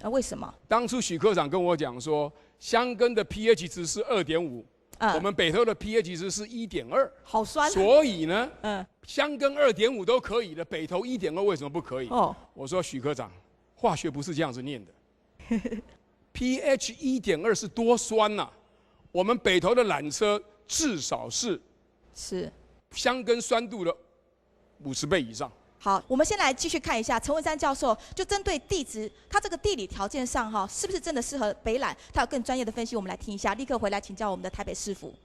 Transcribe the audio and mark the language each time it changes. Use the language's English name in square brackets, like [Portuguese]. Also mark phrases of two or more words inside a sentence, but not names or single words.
[Chinese] 為什麼？當初許科長跟我講說，箱根的 pH 值是2.5。我們北投的 pH 值是1.2，好酸。所以呢，箱根2.5都可以的，北投1.2為什麼不可以？哦，我說許科長，化學不是這樣子念的。pH 1.2 是多酸吶、啊？我們北投的纜車至少是箱根酸度的50倍以上。好，我們先來繼續看一下陳文山教授，就針對地質，它這個地理條件上哈，是不是真的適合北纜？他有更專業的分析，我們來聽一下。立刻回來請教我們的台北市府。